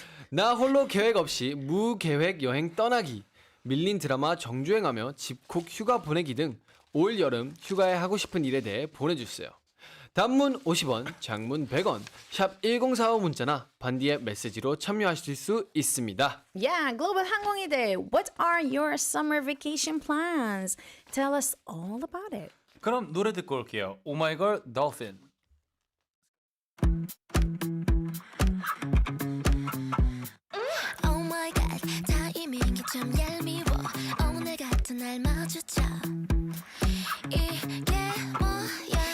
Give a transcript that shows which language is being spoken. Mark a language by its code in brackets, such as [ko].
[ko] 나 홀로 계획 없이 무계획 여행 떠나기, 밀린 드라마 정주행하며 집콕 휴가 보내기 등 올 여름 휴가에 하고 싶은 일에 대해 보내주세요. 단문 50원, 장문 100원, 샵 1045 문자나 반디의 메시지로 참여하실 수 있습니다. [en] Yeah, Global 항공이들, what are your summer vacation plans? Tell us all about it. [ko] 그럼 노래 듣고 올게요. 오마이걸 dolphin. [en] Oh my god [ko] 타이밍이 참 얄미워 오늘 같은 날 마주쳐 이게 뭐야